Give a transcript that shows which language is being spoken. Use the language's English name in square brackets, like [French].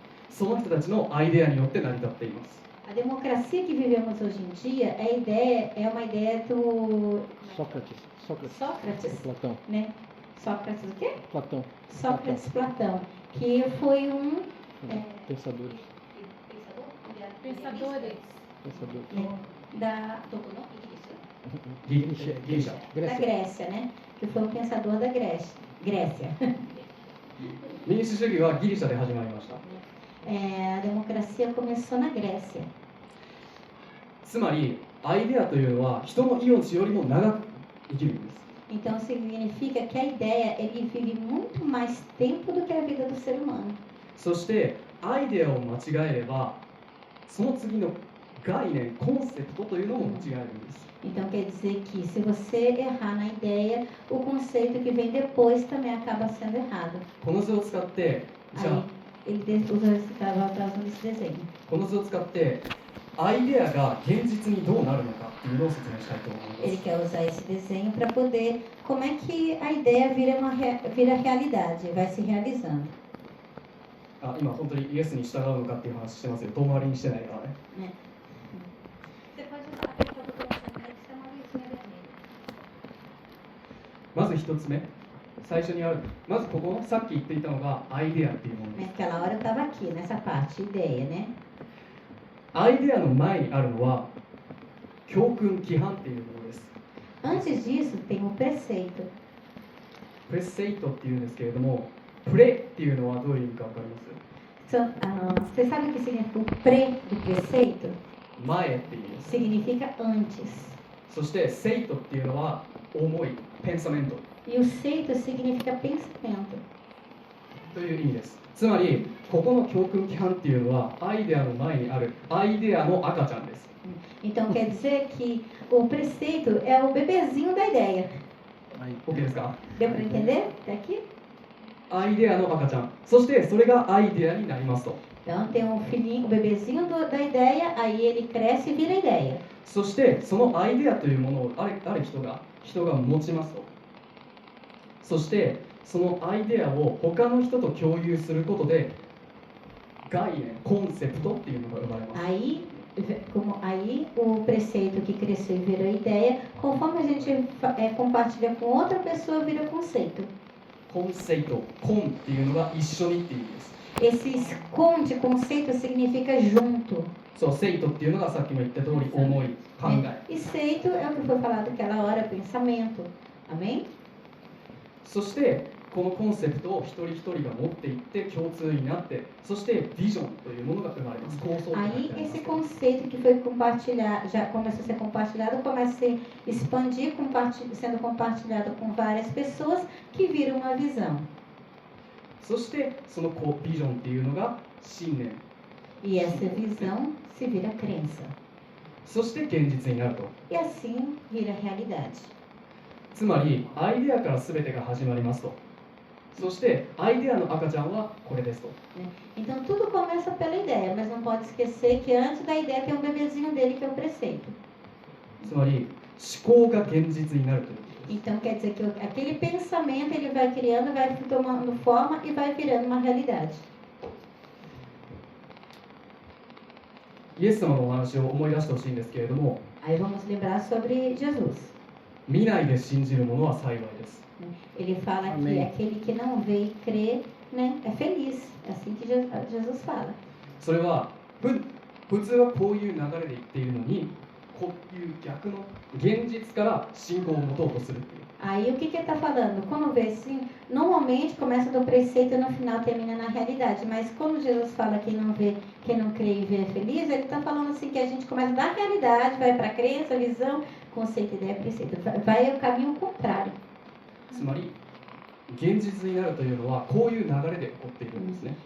[Japanese] その人たちのアイデアによって成り立っています。 [Portuguese] A democracia que vivemos hoje em dia, é uma ideia do Sócrates. Sócrates, Platão. né? Sócrates o quê? Platão. Sócrates Platão, que foi Pensadores. Pensadores. Pensadores. Da [Japanese] ギリシャ。 [Portuguese] da Grécia. Grécia, né? Que foi um pensador da Grécia. [Japanese] 民主主義はギリシャで始まりました。 [Portuguese] A democracia começou na Grécia. [Japanese] つまり、アイデアというのは人の命よりも長く生きるんです。 [Portuguese] Então significa que a ideia, ele vive muito mais tempo do que a vida do ser humano. [Japanese] そしてアイデアを間違えればその次の概念、コンセプトというのも間違えるんです。 [Portuguese] Então quer dizer que se você errar na ideia, o conceito que vem depois também acaba sendo errado. [Japanese] この図を使ってじゃ [Portuguese] Aí [Japanese] あ [Portuguese] ele estava usando esse desenho. [Japanese] この図を使ってアイデアが現実にどうなるのかっていうのを説明したいと思います。 [Portuguese] Ele quer usar esse desenho para poder, como é que a ideia vira realidade, vai se realizando. [Japanese] あ、今本当にイエスに従うのかっていう話してますよ。遠回りにしてないからね。 [Portuguese] Você pode usar a fotografia para ser uma luzinha vermelha. [Japanese] まず一つ目、最初にある、まずここのさっき言っていたのがアイデアっていうものです。 [Portuguese] Naquela hora eu estava aqui, nessa parte, ideia, né? [Japanese] アイデアの前にあるのは教訓、規範っていうものです。 [Portuguese] Antes disso, tem o preceito. [Japanese] プレセイトっていうんですけれども、プレっていうのはどういう意味かわかります？ [Portuguese] Você sabe o que significa o pré do preceito? [Japanese] 前っていう意味です。 [Portuguese] Significa antes. [Japanese] そしてセイトっていうのは思い、ペンサメント [Portuguese] E o seito significa pensamento. [Japanese] という意味です。つまり、ここの教訓規範っていうのはアイデアの前にあるアイデアの赤ちゃんです。 [Portuguese] Então quer dizer que o preceito é o bebezinho da ideia. [Japanese] OK ですか？ [Portuguese] Deu para entender? Até aqui? [Japanese] アイデアの赤ちゃん。そしてそれがアイデアになりますと。 [Portuguese] Então tem um filhinho, o bebezinho da ideia, aí ele cresce e vira ideia. [Japanese] そしてそのアイデアというものをある人が持ちますと。そしてそのアイデアを他の人と共有することで概念、コンセプトっていうのが生まれます。 [Portuguese] Aí o preceito que cresceu e virou ideia, conforme a gente compartilha com outra pessoa, vira conceito. [Japanese] コンセイト、コンっていうのが一緒にっていう意味です。 [Portuguese] Esse com de conceito significa junto. [Japanese] そう、セイトっていうのがさっきも言った通り思い、考え。 [Portuguese] E seito é o que foi falado naquela hora, pensamento. Amém? [Japanese] そしてこのコンセプトを一人一人が持っていって共通になって、そしてビジョンというものが生まれます。構想となって [Portuguese] Aí [Japanese] あります [Portuguese] esse conceito que foi compartilhado, já começa a ser compartilhado, começa a se expandir, sendo compartilhado com várias pessoas que vira uma visão. [Japanese] そしてそのビジョンっていうのが信念、 [Portuguese] E essa visão se vira crença. [Japanese] そして現実になると。 [Portuguese] E assim vira realidade. [Japanese] つまりアイデアから全てが始まりますと。そしてアイデアの赤ちゃんはこれですと。 [Portuguese] Então tudo começa pela ideia, mas não pode esquecer que antes da ideia tem um bebezinho dele que é o preceito. [Japanese] つまり考が現実になるということです。 [Portuguese] Então quer dizer que aquele pensamento ele vai criando, vai tomando forma e vai virando uma realidade. [Japanese] イエス様のお話を思い出してほしいんですけれども、 [Portuguese] Aí vamos lembrar sobre Jesus. [Japanese] 見ないで信じる者は幸いです。 [Portuguese] Ele fala que Amém. aquele que não vê e crê, né, é feliz. É assim que Jesus fala. [Japanese] それは普通はこういう流れで言っているのに、こういう逆の現実から信仰を持とうとするっていう。 [Portuguese] Aí o que ele está falando? Quando vê assim, normalmente começa do preceito e no final termina na realidade. Mas quando Jesus fala que não vê, quem não crê e vê é feliz, ele está falando assim que a gente começa da realidade, vai para a crença, visão, conceito, ideia, preceito. Vai o caminho contrário. [Japanese] つまり現実になるというのはこういう流れで起こっているんですね。